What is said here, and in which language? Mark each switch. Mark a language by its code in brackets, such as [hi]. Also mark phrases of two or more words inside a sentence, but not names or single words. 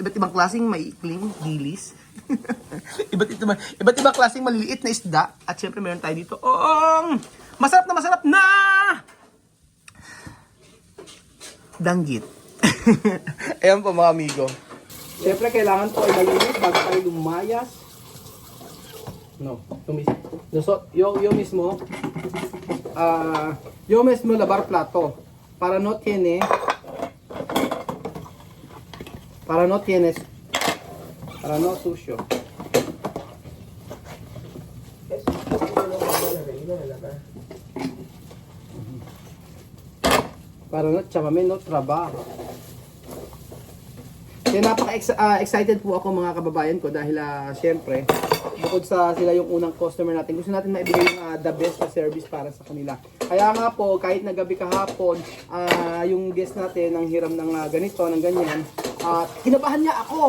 [tl] Iba't ibang klaseng maikling dilis. iba't ibang klaseng maliliit na isda. At syempre meron tayo dito masarap na danggit. Ayan po mga amigo. Syempre kailangan po ay malinis bago tayo lumayas. [es] No, yo mismo lavar plato para no sucio. Para no chamame no trabaho. [tl] Kaya napaka-excited po ako mga kababayan ko dahil syempre bukod sa sila yung unang customer natin, gusto natin maibigay yung [en] the best [tl] na service para sa kanila. Kaya nga po, kahit na gabi kahapon, yung guest natin ang hiram ng ganito, ng ganyan, kinabahan niya ako.